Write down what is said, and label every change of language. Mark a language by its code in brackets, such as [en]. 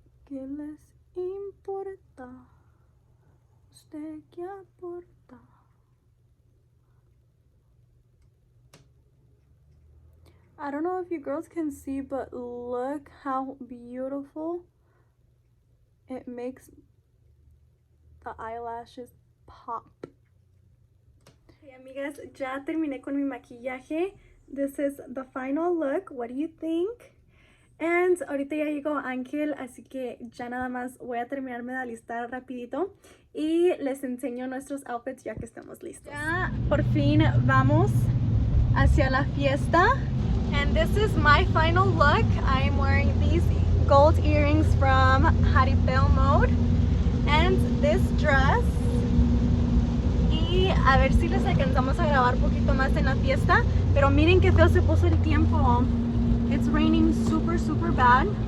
[es] ¿Qué les importa? ¿Usted qué aporta? [en] I don't know if you girls can see, but look how beautiful it makes the eyelashes pop. [es] Okay, amigas, ya terminé con mi maquillaje. [en] This is the final look. What do you think? And [es] ahorita ya llegó Ángel, así que ya nada más voy a terminarme de alistar rapidito y les enseño nuestros outfits ya que estamos listos. Ya por fin vamos hacia la fiesta. [en] And this is my final look. I'm wearing these gold earrings from Jaripeo Mode and this dress. [es] Y a ver si les alcanzamos a grabar un poquito más en la fiesta. Pero miren qué feo se puso el tiempo. [en] It's raining super, super bad.